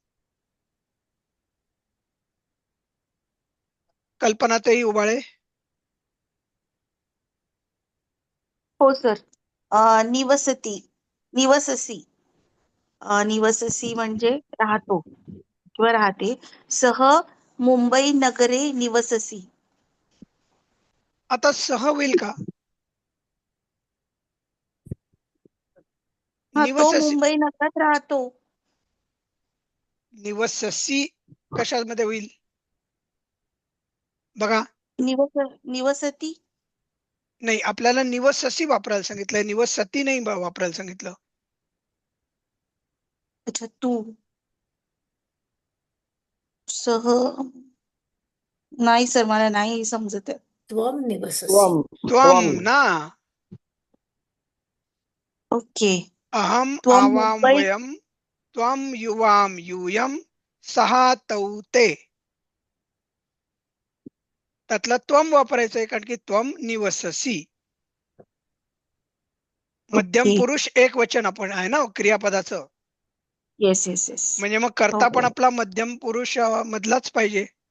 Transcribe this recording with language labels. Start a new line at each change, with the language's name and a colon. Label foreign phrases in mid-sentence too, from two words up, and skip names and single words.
Marathi: कल्पनाताई उबाळे. हो सर.
Sanskrit: निवसती, निवससी.
Marathi: निवससी म्हणजे राहतो किंवा राहते.
Sanskrit: सह मुंबई नगरे निवससी.
Marathi: आता सह होईल का? हा, तो
Sanskrit: निवससी.
Marathi: मुंबई नगरात राहतो. निवससी कशामध्ये होईल बघा?
Sanskrit: निवसती.
Marathi: नाही, आपल्याला निवससी वापरायला सांगितलंय, निवसती नाही वापरायला सांगितलं. अच्छा, तू सह. नाही सर, मला नाही समजत आहे.
Sanskrit: त्वम निवससि.
Marathi: त्वम ना. ओके.
Sanskrit: अहम त्वम आवाम
Marathi: मुंबई.
Sanskrit: वयम त्वम युवाम यूयम सहा तौ ते.
Marathi: त्यातला त्वम वापरायचंय, कारण की
Sanskrit: त्वम निवससी.
Marathi: मध्यम ओके. पुरुष एक वचन आपण आहे ना क्रियापदाचं.
English: yes yes yes.
Marathi: म्हणजे मग कर्ता पण आपला मध्यम पुरुष मधलाच पाहिजे.